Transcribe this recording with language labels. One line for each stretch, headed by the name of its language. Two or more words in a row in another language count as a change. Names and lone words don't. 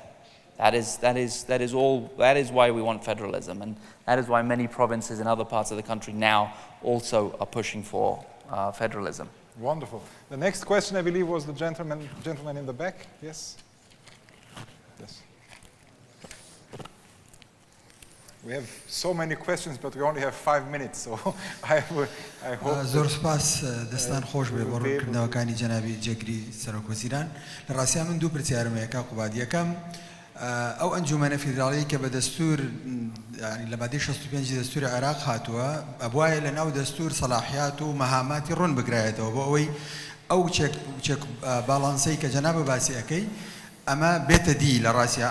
English: That is why we want federalism, and that is why many provinces in other parts of the country now also are pushing for federalism. Wonderful. The next question, I believe, was the gentleman in the back. Yes? Yes. We have so many questions, but we only have 5 minutes, so I hope...
Central Kurdish: زۆر سپاس دەستان خۆش بێ بۆ ڕوونکردنەوەکانی جەنابی جێگری سەرۆکوەزیران. لە ڕاستیان من دوو پرسیارم هەیە کاک قوباد. یەکەم ئەو ئەنجومەنە فیدراڵیی کە بە دەستور لە مادەی 65 دەستوری عێراق هاتووە ئەبوایە لە ناو دەستور سەلاحیات و مەهاماتی ڕوون بگرایێتەوە بۆ ئەوەی ئەو
English: check balance
Central Kurdish: کە جەنابە باسی ئەەکەی ئەمە بێتە دی لە ڕاستیە.